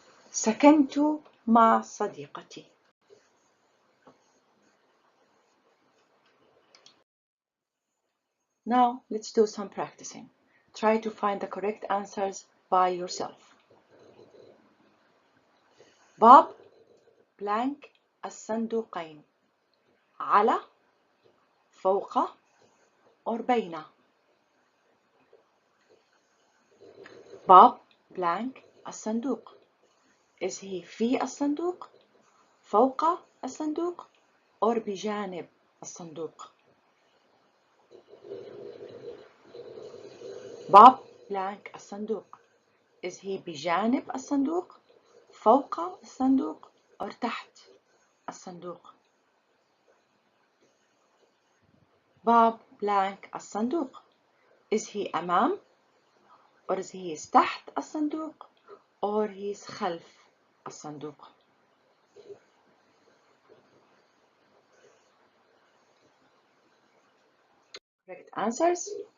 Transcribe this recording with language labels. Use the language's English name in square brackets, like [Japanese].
[Arabic] سكنت مع صديقتي. [English] Now let's do some practicing. Try to find the correct answers by yourself. [Arabic] باب blank الصندوقين. على فوق or بين. باب blank الصندوق. [English] Is he [Arabic] في الصندوق, فوق الصندوق or بجانب الصندوق؟ باب blank الصندوق. Is he بجانب الصندوق, فوق الصندوق or تحت الصندوق؟ باب blank الصندوق. [English] Is he أمام or is he [Arabic] تحت الصندوق [English] or he is [Arabic] خلف الصندوق؟ [English] Correct answers.